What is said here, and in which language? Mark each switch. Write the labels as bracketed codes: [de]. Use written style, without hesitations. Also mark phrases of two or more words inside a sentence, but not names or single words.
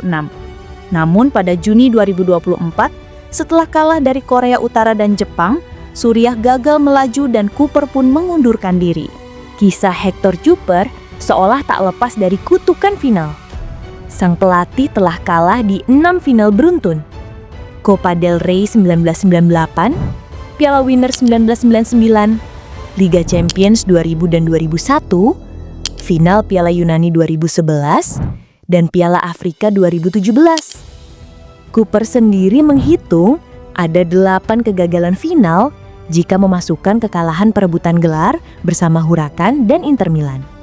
[id] Namun pada Juni 2024, setelah kalah dari Korea Utara dan Jepang, Suriah gagal melaju dan Cooper pun mengundurkan diri. Kisah Hector Cooper seolah tak lepas dari kutukan final. Sang pelatih telah kalah di 6 final beruntun. Copa del Rey 1998, Piala Winners 1999, Liga Champions 2000 dan 2001, final Piala Yunani 2011, dan Piala Afrika 2017. Cooper sendiri menghitung ada 8 kegagalan final jika memasukkan kekalahan perebutan gelar bersama Huracan dan Inter Milan.